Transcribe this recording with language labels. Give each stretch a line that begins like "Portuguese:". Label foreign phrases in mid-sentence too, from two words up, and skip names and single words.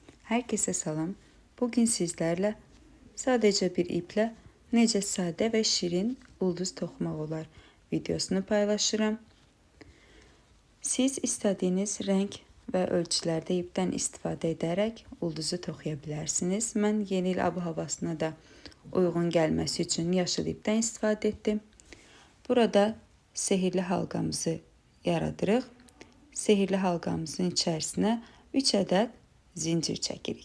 Azerbaijani: Herkese salam.
Turkish: Bugün sizlerle sadece bir iple
Azerbaijani: necə sade ve şirin ulduz toxumaq olar videosunu paylaşıram.
Turkish: Siz istediğiniz renk ve ölçülerde ipten
Azerbaijani: istifadə edərək ulduzu toxuya bilərsiniz. Mən yeni il ab-havasına da uyğun gəlməsi üçün yaşıl ipdən istifadə etdim. Burada sehirli halqamızı yaradırıq. Sehirli halqamızın içərisinə 3 ədəd zincir çəkirik.